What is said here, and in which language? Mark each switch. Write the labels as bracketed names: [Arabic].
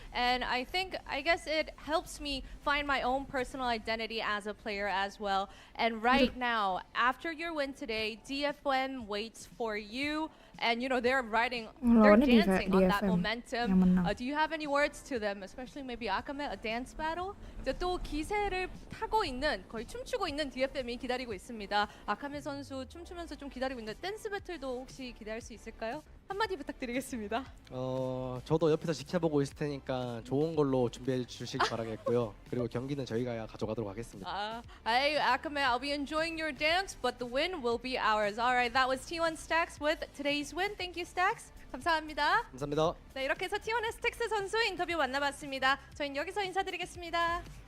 [English] And I guess it helps me find my own personal identity as a player as well. And right now, after your win today, DFM waits for you. And, you know, they're dancing on that momentum. Do you have any words to them, especially maybe Akame, a dance battle? [Korean] 이제 또 기세를 타고 있는, 거의 춤추고 있는 DFM이 기다리고 있습니다. 아카메 선수 춤추면서 좀 기다리고 있는 댄스 배틀도 혹시 기대할 수 있을까요? 한마디 부탁드리겠습니다. 저도 옆에서 지켜보고 있을 테니까 좋은 걸로 준비해 주시기 바라겠고요. 그리고 경기는 저희가 가져가도록 하겠습니다. [English] Hey, Akame, I'll be enjoying your dance, but the win will be ours. Alright, that was T1 Stacks with today's win. Thank you, Stacks. [Korean] 감사합니다. 감사합니다. 네, 이렇게 해서 T1의 스택스 선수 인터뷰 만나봤습니다. 저희는 여기서 인사드리겠습니다.